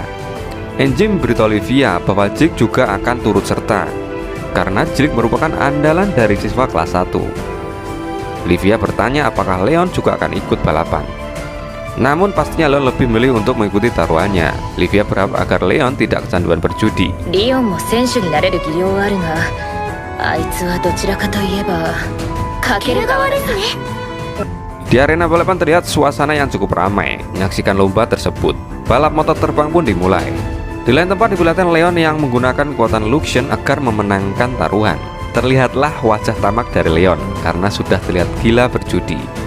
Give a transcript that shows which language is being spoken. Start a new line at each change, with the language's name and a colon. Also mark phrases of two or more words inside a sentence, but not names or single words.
Indonesian: Angie memberitahu Livia bahwa Jake juga akan turut serta karena Jake merupakan andalan dari siswa kelas 1. Livia bertanya apakah Leon juga akan ikut balapan. Namun pastinya Leon lebih memilih untuk mengikuti taruhannya. Livia berharap agar Leon tidak kecanduan berjudi.
Japanese: Leon も選手になれる技量はあるが、あいつはどちらかといえばかける側ですね。
Indonesian: Di arena balapan terlihat suasana yang cukup ramai menyaksikan lomba tersebut. Balap motor terbang pun dimulai. Di lain tempat diperlihatkan Leon yang menggunakan kekuatan Luxian agar memenangkan taruhan. Terlihatlah wajah tamak dari Leon karena sudah terlihat gila berjudi.